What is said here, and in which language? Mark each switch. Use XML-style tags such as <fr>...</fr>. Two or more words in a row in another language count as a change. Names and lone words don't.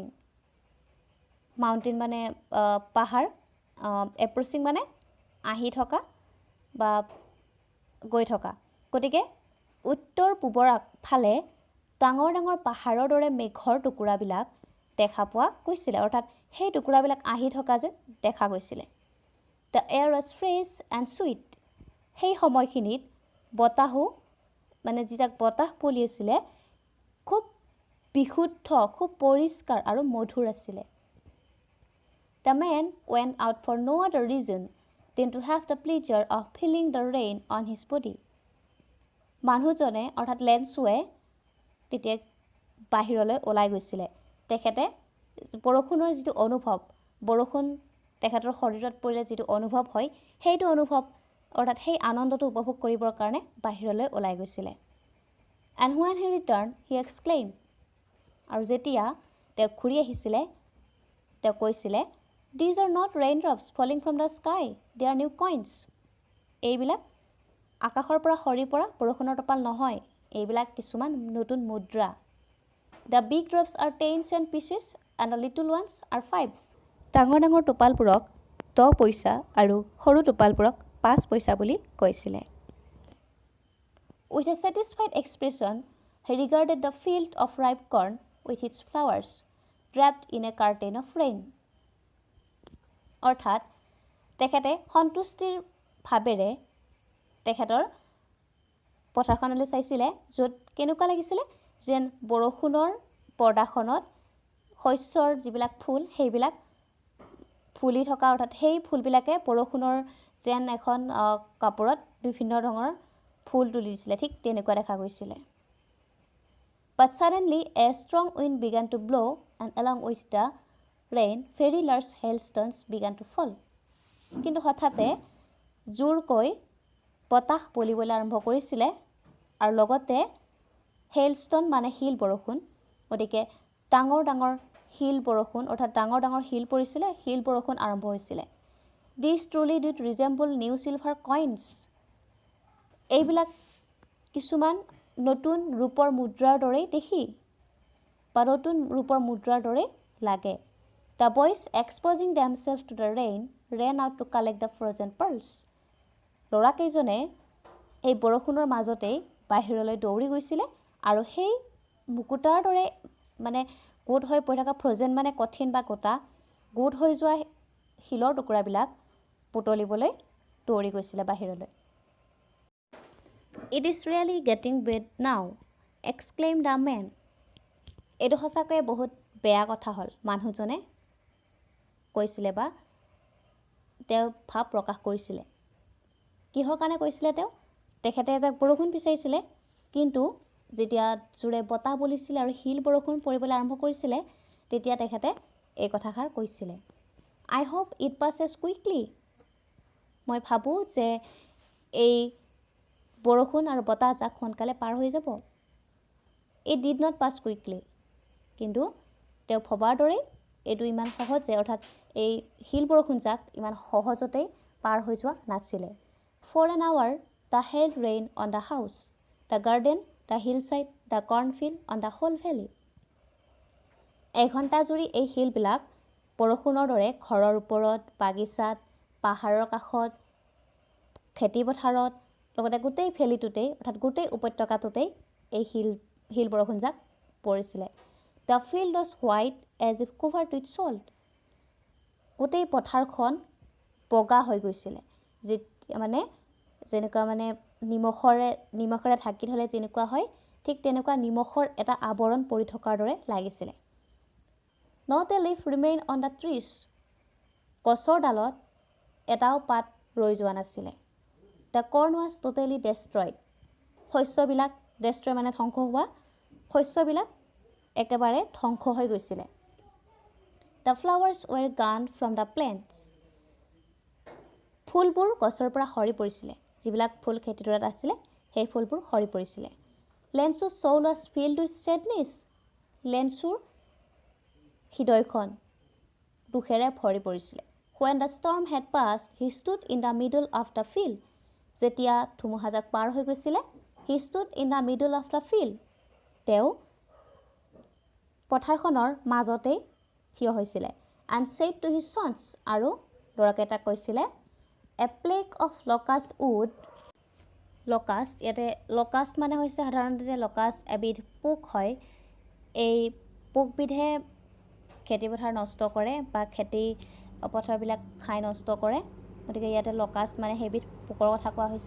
<as>মাউণ্টেইন মানে পাহাৰ, এপ্ৰচিং মানে আহি থকা বা গৈ থকা, গতিকে উত্তৰ পূবৰ ফালে ডাঙৰ ডাঙৰ পাহাৰৰ দৰে মেঘৰ টুকুৰাবিলাক দেখা পোৱা গৈছিলে, অৰ্থাৎ সেই টুকুৰাবিলাক আহি থকা যে দেখা গৈছিলে।</as> <en>the air was fresh and sweet.</en> <as>সেই সময়খিনিত বতাহো মানে যিজাক বতাহ বলি আছিলে খুব বিশুদ্ধ, খুব পৰিষ্কাৰ আৰু মধুৰ আছিলে।</as> <en>the man went out for no other reason than to have the pleasure of feeling the rain on his body।</en> <as>মানুহজনে অৰ্থাৎ লেন্সুৱে তেতিয়া বাহিৰলৈ ওলাই গৈছিলে। তেখেতে বৰষুণৰ যিটো অনুভৱ, বৰষুণ তেখেতৰ শৰীৰত পৰিলে যিটো অনুভৱ হয় সেইটো অনুভৱ অৰ্থাৎ সেই আনন্দটো উপভোগ কৰিবৰ কাৰণে বাহিৰলৈ ওলাই গৈছিলে।</as> <en>এণ্ড when he returned he exclaimed।</en> <as>আৰু যেতিয়া তেওঁ ঘূৰি আহিছিলে তেওঁ কৈছিলে</as> <en>these are not raindrops falling from the sky, they are new coins।</en> <as>এইবিলাক আকাশৰ পৰা সৰি পৰা বৰষুণৰ টোপাল নহয়, এইবিলাক কিছুমান নতুন মুদ্ৰা।</as> <en>The big drops are 10 cent pieces and the little ones are 5s।</en> <as>ডাঙৰ ডাঙৰ টোপালবোৰক 10 পইচা আৰু সৰু টোপালবোৰক 5 পইচা বুলি কৈছিলে।</as> <en>With a satisfied expression he regarded the field of ripe corn with its flowers wrapped in a curtain of rain।</en> <as>অৰ্থাৎ তেখেতে সন্তুষ্টিৰ ভাৱেৰে তেখেতৰ পথাৰখনলৈ চাইছিলে য'ত কেনেকুৱা লাগিছিলে যেন বৰষুণৰ পৰ্দাখনত শস্যৰ যিবিলাক ফুল সেইবিলাক ফুলি থকা, অৰ্থাৎ সেই ফুলবিলাকে বৰষুণৰ যেন এখন কাপোৰত বিভিন্ন ৰঙৰ ফুল তুলি দিছিলে, ঠিক তেনেকুৱা দেখা গৈছিলে।</as> <en>But suddenly a strong wind began to blow and along with the rain very large hailstones began to fall।</en> <as>কিন্তু হঠাতে জোৰকৈ বতাহ বলিবলৈ আৰম্ভ কৰিছিলে আৰু লগতে হেইলষ্টন মানে শিল বৰষুণ, গতিকে ডাঙৰ ডাঙৰ শিল বৰষুণ অৰ্থাৎ ডাঙৰ ডাঙৰ শিল পৰিছিলে, শিল বৰষুণ আৰম্ভ হৈছিলে।</as> <en>These truly did resemble new silver coins।</en> <as>এইবিলাক কিছুমান নতুন ৰূপৰ মুদ্ৰাৰ দৰেই দেখি বা নতুন ৰূপৰ মুদ্ৰাৰ দৰে লাগে।</as> <en>The boys exposing themselves to the rain ran out to collect the frozen pearls।</en> <as>ল'ৰাকেইজনে এই বৰষুণৰ মাজতেই বাহিৰলৈ দৌৰি গৈছিলে আৰু সেই মুকুতাৰ দৰে মানে গোট হৈ পৰি থকা ফ্ৰজেন মানে কঠিন বা গোটা গোট হৈ যোৱা শিলৰ টুকুৰাবিলাক বুটলিবলৈ দৌৰি গৈছিলে বাহিৰলৈ।</as> <en>It is really getting bad now, exclaimed the man।</en> <as>এইটো সঁচাকৈয়ে বহুত বেয়া কথা হ'ল, মানুহজনে কৈছিলে বা তেওঁ ভাৱ প্ৰকাশ কৰিছিলে। কিহৰ কাৰণে কৈছিলে তেখেতে এজাক বৰষুণ বিচাৰিছিলে, কিন্তু যেতিয়া জোৰে বতাহ বলিছিলে আৰু শিল বৰষুণ পৰিবলৈ আৰম্ভ কৰিছিলে তেতিয়া তেখেতে এই কথাষাৰ কৈছিলে।</as> <en>I hope it passes quickly।</en> <as>মই ভাবোঁ যে এই বৰষুণ আৰু বতাহজাক সোনকালে পাৰ হৈ যাব।</as> <en>It did not pass quickly।</en> <as>কিন্তু তেওঁ ভবাৰ দৰেই এইটো ইমান সহজে অৰ্থাৎ এই শিল বৰষুণজাক ইমান সহজতেই পাৰ হৈ যোৱা নাছিলে।</as> <en>For an hour, the hail rained on the house, the garden, the hillside, the cornfield, on the whole valley.</en> <as>এঘণ্টা জুৰি এই শিলবিলাক বৰষুণৰ দৰে ঘৰৰ ওপৰত, বাগিচাত, পাহাৰৰ কাষত, খেতিপথাৰত, লগতে গোটেই ভেলীটোতেই অৰ্থাৎ গোটেই উপত্যকাটোতেই এই শিল বৰষুণজাক পৰিছিলে।</as> <en>The field was white as if covered with salt.</en> <as>গোটেই পথাৰখন বগা হৈ গৈছিলে, যেনেকুৱা নিমখেৰে ঢাকি থ'লে যেনেকুৱা হয়, ঠিক তেনেকুৱা নিমখৰ এটা আৱৰণ পৰি থকাৰ দৰে লাগিছিলে।</as> <en>Not a leaf remained on the trees.</en> <as>গছৰ ডালত এটাও পাত ৰৈ যোৱা নাছিলে।</as> <en>The corn was totally destroyed.</en> <as>শস্যবিলাক destroy মানে ধ্বংস হোৱা, শস্যবিলাক একেবাৰে ধ্বংস হৈ গৈছিলে।</as> <en>The flowers were gone from the plants.</en> <as>ফুলবোৰ গছৰ পৰা সৰি পৰিছিলে, যিবিলাক ফুল খেতিডৰাত আছিলে সেই ফুলবোৰ সৰি পৰিছিলে।</as> <en>Lensu's soul was filled with sadness.</en> <as>লেন্সুৰ হৃদয়খন দুখেৰে ভৰি পৰিছিলে।</as> <en>When the storm had passed, he stood in the middle of the field.</en> <as>যেতিয়া ধুমুহাজাক পাৰ হৈ গৈছিলে,</as> <en>he stood in the middle of the field.</en> <as>তেওঁ পথাৰখনৰ মাজতেই থিয় হৈছিলে।</as> <en>And said to his sons,</en> <as>আৰু ল'ৰাকেইটাক কৈছিলে,</as> <en>a plague of locust wood.</en> <as>লকাষ্ট, ইয়াতে লকাষ্ট মানে হৈছে সাধাৰণতে লকাষ্ট এবিধ পোক হয়। এই পোকবিধে খেতিপথাৰ নষ্ট কৰে বা খেতি পথাৰবিলাক খাই নষ্ট কৰে, গতিকে ইয়াতে লকাষ্ট মানে সেইবিধ পোকৰ কথা কোৱা হৈছে।</as>